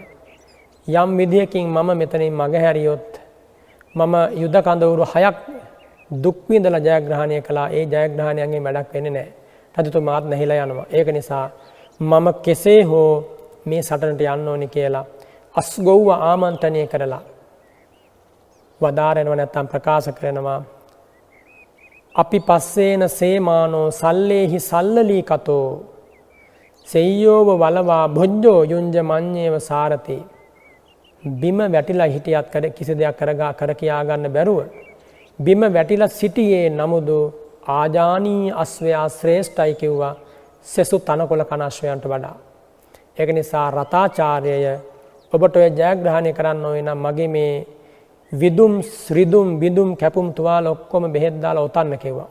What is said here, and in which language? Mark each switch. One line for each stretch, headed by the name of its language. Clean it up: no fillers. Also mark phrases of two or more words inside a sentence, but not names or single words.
Sinhala: යම් විදියකින් මම මෙතනින් මගහැරියොත් මම යුද කඳවුරු 6ක් දුක් විඳලා ජයග්‍රහණය කළා. ඒ ජයග්‍රහණයන්ගෙන් වැඩක් වෙන්නේ නැහැ. රජතුමාත් නැහිලා යනවා. ඒක නිසා මම කෙසේ හෝ මේ සටනට යන්න ඕනි කියලා අස්ගොව්ව ආමන්ත්‍රණය කරලා වදාරනවා නැත්තම් ප්‍රකාශ කරනවා.
Pali: අපි පස්සේන සේමානෝ සල්ලේහි සල්ලලී කතෝ සෙය්‍යෝව වලවා භොජ්ජෝ යුංජ මඤ්ඤේව සාරති.
Sinhala: බිම වැටිලා හිටියත් කිසි දෙයක් කර කියා ගන්න බැරුව බිම වැටිලා සිටියේ නමුදු ආජානී අශ්වයා ශ්‍රේෂ්ඨයි කිව්වා සෙසු තනකොළ කන අශ්වයන්ට වඩා. ඒක නිසා රතාචාර්යය ඔබට ඔය ජයග්‍රහණය කරන්න ඕන නම් මගේ මේ විදුම් ශ්‍රිදුම් බිඳුම් කැපුම් තුවාල ඔක්කොම බෙහෙත් දාලා ඔතන්න කිව්වා.